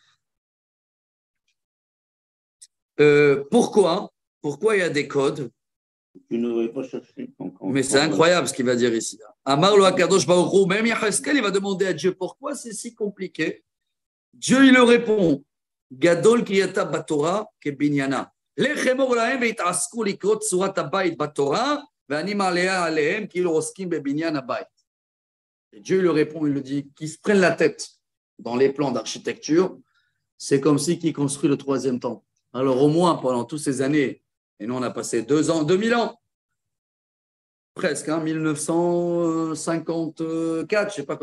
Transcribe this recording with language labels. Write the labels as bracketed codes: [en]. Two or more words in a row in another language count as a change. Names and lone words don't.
[fr] Pourquoi il y a des codes? Tu n'aurais pas cherché. Mais c'est incroyable ce qu'il va dire ici. [he] אמר לו הקדוש ברוך הוא, [fr] même Yaheskel, il va demander à Dieu pourquoi c'est si compliqué. Dieu, il le répond [he] גדולה קריאתה בתורה כבניינה. לך אמור להם ויתעסקו לקרות צורת הבית בתורה ואני מעלה עליהם כאילו עוסקים בבנין הבית. [fr] Et Dieu lui répond, il lui dit qu'ils se prennent la tête dans les plans d'architecture, c'est comme si qu'ils construisent le 3e temple. Alors au moins pendant toutes ces années, et nous on a passé 2000 ans, presque, 1954, je ne sais pas